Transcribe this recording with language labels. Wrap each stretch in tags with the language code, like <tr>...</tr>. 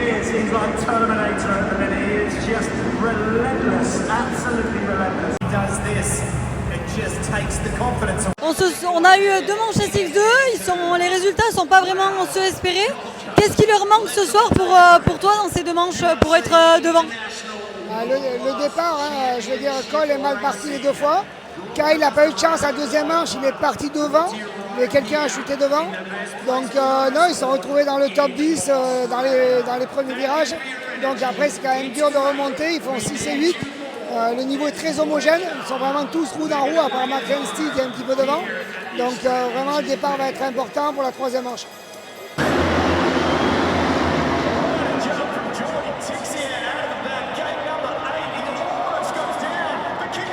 <en>He's like Terminator at the minute. He is just relentless, absolutely relentless. He does this, it just takes the confidence away.</en> <fr>On a eu 2 manches SX2, les résultats sont pas vraiment ceux espérés. Qu'est-ce qui leur manque ce soir pour toi dans ces 2 manches pour être devant? Le départ, hein, je veux dire, Cole est mal parti les 2 fois. Kyle n'a pas eu de chance à la 2e manche, il est parti devant, mais quelqu'un a chuté devant. Donc non, ils se sont retrouvés dans le top 10 dans les premiers virages. Donc après c'est quand même dur de remonter, ils font 6 et 8. Le niveau est très homogène, ils sont vraiment tous roue dans roue, à part McClenskey qui est un petit peu devant. Donc vraiment le départ va être important pour la 3e manche.</fr> <en>Jump from Jordan Tixia out of the back gate number 8. He almost goes down, but</en>